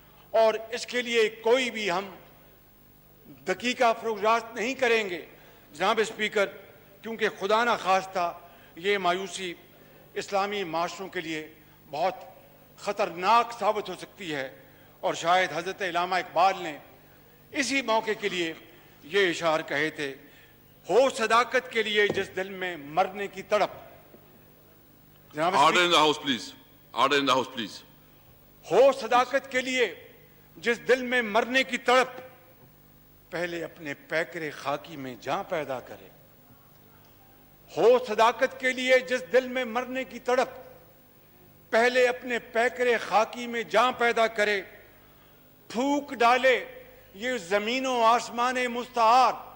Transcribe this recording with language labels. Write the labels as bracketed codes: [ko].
[ur] اور اس کے لیے کوئی بھی ہم دقیقہ فروغ نہیں کریں گے جناب اسپیکر، کیونکہ خدا نہ خواستہ یہ مایوسی اسلامی معاشروں کے لیے بہت خطرناک ثابت ہو سکتی ہے۔ اور شاید حضرت علامہ اقبال نے اسی موقع کے لیے یہ اشعار کہے تھے، ہو صداقت کے لیے جس دل میں مرنے کی تڑپ۔ جناب [en] Order in the House, please. Order in the House, please. [ur] ہو صداقت کے لیے جس دل میں مرنے کی تڑپ، پہلے اپنے پیکرے خاکی میں جاں پیدا کرے۔ ہو صداقت کے لیے جس دل میں مرنے کی تڑپ، پہلے اپنے پیکرے خاکی میں جاں پیدا کرے۔ پھونک ڈالے یہ زمین و آسمان مستعار،